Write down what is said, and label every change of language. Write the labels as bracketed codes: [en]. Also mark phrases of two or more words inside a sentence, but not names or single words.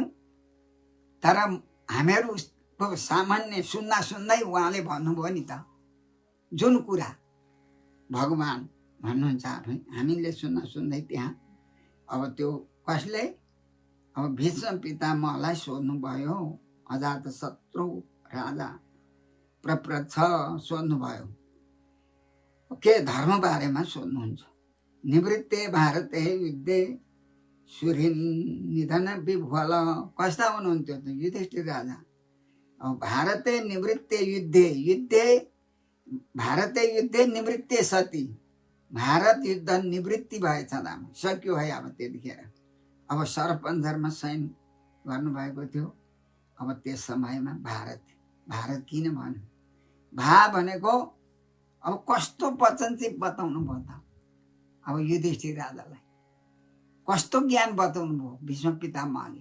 [ne] तर हामीहरूको सामान्य सुन्दै उहाँले भन्नुभयो नि त जुन कुरा भगवान् भन्नुहुन्छ हामीले सुन्दै त्यहाँ। अब त्यो कसले अब भीष्म पितामहलाई सोध्नुभयो, अजातशत्रु राजा प्रप्रथ सोध्नुभयो, के धर्म बारेमा सोध्नुहुन्छ। [sa] निवृत्ते भारते युद्धे सूर्य निधन विभल, [ne] कस्ता हुनुहुन्थ्यो त युधिष्ठिर राजा। [sa] अब भारते निवृत्ते युद्धे भारते युद्धे निवृत्ते सती, [ne] भारत युद्ध निवृत्ति भएछ, सक्यो है। अब त्यतिखेर अब सरपञ्जरमा सैन गर्नुभएको थियो। अब त्यस समयमा भारत किन भन्यो, भनेको अब कस्तो वचन चाहिँ बताउनु भयो त। अब युधिष्ठिर राजालाई कस्तो ज्ञान बताउनु भयो भीष्म पितामहले।